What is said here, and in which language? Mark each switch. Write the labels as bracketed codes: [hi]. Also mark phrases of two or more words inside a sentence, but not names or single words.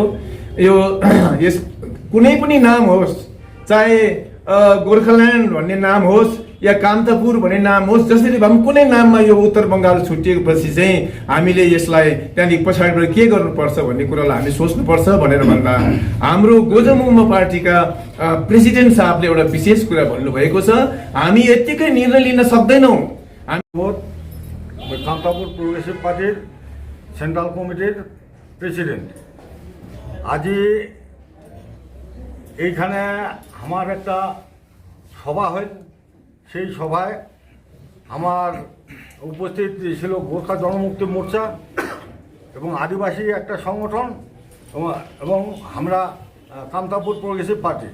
[ne] यो यस कुनै पनि नाम होस्, चाहे गोर्खाल्यान्ड भन्ने नाम होस् या कामतापुर भन्ने नाम होस्, जसरी भए पनि कुनै नाममा यो उत्तर बङ्गाल छुटिएपछि चाहिँ हामीले यसलाई त्यहाँदेखि पछाडिबाट के गर्नुपर्छ भन्ने कुरालाई हामी सोच्नुपर्छ भनेर भन्दा हाम्रो गोजमुमो पार्टीका प्रेसिडेन्ट साहबले एउटा विशेष कुरा भन्नुभएको छ, हामी यत्तिकै निर्णय लिन सक्दैनौँ। [bn] কামতাপুর প্রগ্রেসিভ পার্টির সেন্ট্রাল কমিটির প্রেসিডেন্ট। আজি এইখানে আমার একটা সভা হয়, সেই সভায় আমার উপস্থিত ছিল গোর্খা জনমুক্তি মোর্চা এবং আদিবাসী একটা সংগঠন এবং আমরা কামতাপুর প্রগ্রেসিভ পার্টি।